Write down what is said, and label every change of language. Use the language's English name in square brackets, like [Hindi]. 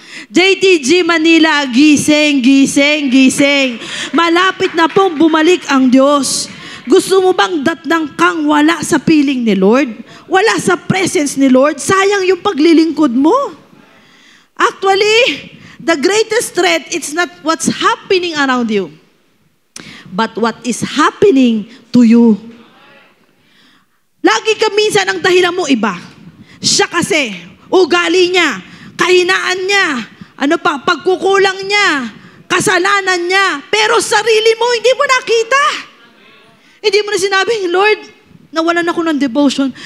[Filipino] JTG Manila, gising, gising, gising. Malapit na pong bumalik ang Diyos. Gusto mo bang datnang kang wala sa piling ni Lord? Wala sa presence ni Lord? Sayang yung paglilingkod mo. [English] Actually, the greatest threat, it's not what's happening around you, but what is happening to you. [Filipino] Lagi ka minsan ang dahilan mo iba. Siya kasi, ugali niya, kahinaan niya, pagkukulang niya, kasalanan niya, pero sarili mo, hindi mo nakita. Hindi mo na sinabing, Lord, nawalan ako ng devotion.